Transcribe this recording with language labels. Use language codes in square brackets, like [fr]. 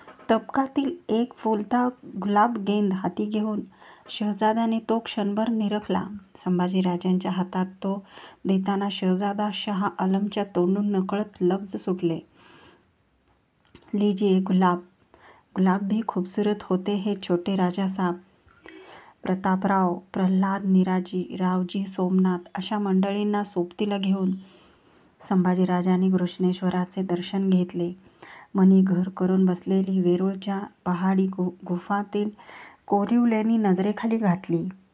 [mr] तबकातील एक फुलता गुलाबगेंद हाती घेऊन शहजाद्याने तो क्षणभर निरखला. संभाजीराजांच्या हातात तो देताना शहजादा शाह आलमच्या तोंडून नकळत लफ्ज सुटले, [hi] लीजिए गुलाब. गुलाब भी खूबसूरत होते हैं छोटे राजा साहब. [mr] प्रतापराव, प्रल्हाद, निराजी, रावजी, सोमनाथ अशा मंडळींना सोबतीला घेऊन संभाजीराजांनी घृष्णेश्वराचे दर्शन घेतले. मनी घर करून बसलेली वेरूळच्या पहाडी गुफातील कोरीव लेणी नजरेखाली घातली.